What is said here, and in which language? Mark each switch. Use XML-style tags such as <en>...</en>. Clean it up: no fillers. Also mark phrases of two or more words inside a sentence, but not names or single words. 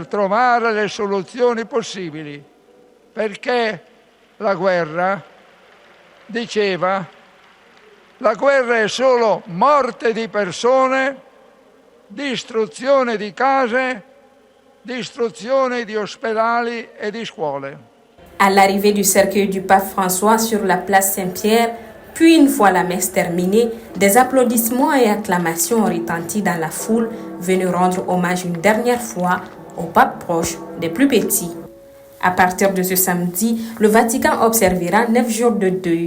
<it>trovare le soluzioni possibili, perché la guerra, diceva, la guerra è solo morte di persone, distruzione di case, distruzione di ospedali e di scuole.</it> <fr>À l'arrivée du cercueil du pape François sur la place Saint-Pierre, puis une fois la messe terminée, des applaudissements et acclamations ont retenti dans la foule, venue rendre hommage une dernière fois au pape proche des plus petits. À partir de ce samedi, le Vatican observera 9 jours de deuil.</fr>